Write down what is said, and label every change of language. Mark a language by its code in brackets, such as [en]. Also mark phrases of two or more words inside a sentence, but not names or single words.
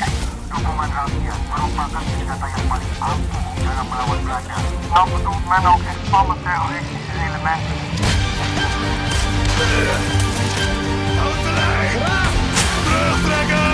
[id] Dukungan rakyat merupakan senjata yang paling ampuh dalam melawan Belanda. [nl] Namun men ook een spannend terroristische element. Houd de lijn! Terugtrekken!